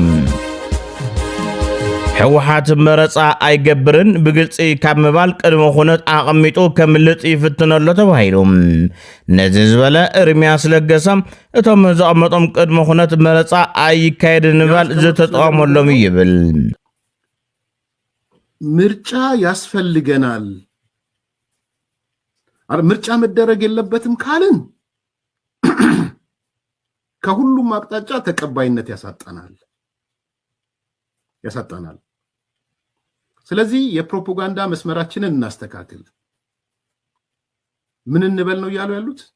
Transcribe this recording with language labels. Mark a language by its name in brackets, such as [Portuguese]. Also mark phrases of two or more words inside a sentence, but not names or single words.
[Tigrinya] ሕወሓት መረፃ ኣይገብርን ብግልፂ ካብ ምባል ቅድመ ኩነት ኣቐሚጡ ከምልጥ ይፍትነሎ ተባሂሉ ነዚ ዝበለ ኤርምያስ ለገሰ እቶም ዝቐመጦም ቅድመ ኩነት መረፃ ኣይካየድን ምባል ዝተጠቐመሎም ይብል [Amharic] ምርጫ ያስፈልገናል ምርጫ መደረግ የለበትም ካልን ከሁሉም አቅጣጫ ተቀባይነት ያሳጣናል ስለዚህ የፕሮፓጋንዳ መስመራችንን እናስተካክል ምን እንበል ነው ያሉ ያሉት